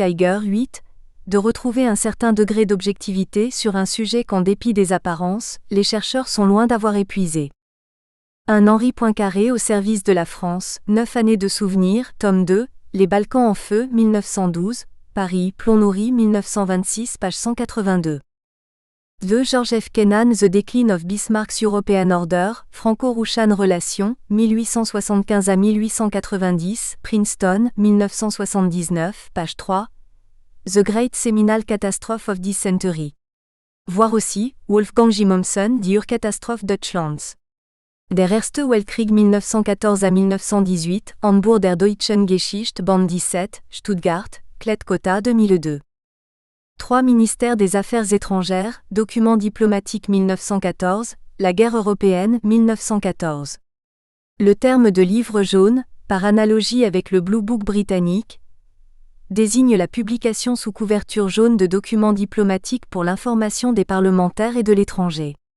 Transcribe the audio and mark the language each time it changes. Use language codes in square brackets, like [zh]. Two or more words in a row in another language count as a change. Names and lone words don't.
[fr] Kiger 8, de retrouver un certain degré d'objectivité sur un sujet qu'en dépit des apparences, les chercheurs sont loin d'avoir épuisé. Un Henri Poincaré au service de la France, 9 années de souvenirs, tome 2, Les Balkans en feu, 1912, Paris, Plomb-Nourri 1926, page 182. 2. George F. Kennan The Decline of Bismarck's European Order, Franco-Rouchan Relations, 1875 à 1890, Princeton, 1979, page 3. [en] The Great Seminal Catastrophe of this Century. [fr] Voir aussi, Wolfgang J. Mommsen, Die Urkatastrophe Deutschlands. Der Erste Weltkrieg 1914 à 1918, Handbuch der Deutschen Geschichte, Band 17, Stuttgart, Klett-Cotta 2002. 3. Ministère des Affaires étrangères, Documents diplomatiques 1914, La guerre européenne 1914. Le terme de livre jaune, par analogie avec le Blue Book britannique, désigne la publication sous couverture jaune de documents diplomatiques pour l'information des parlementaires et de l'étranger.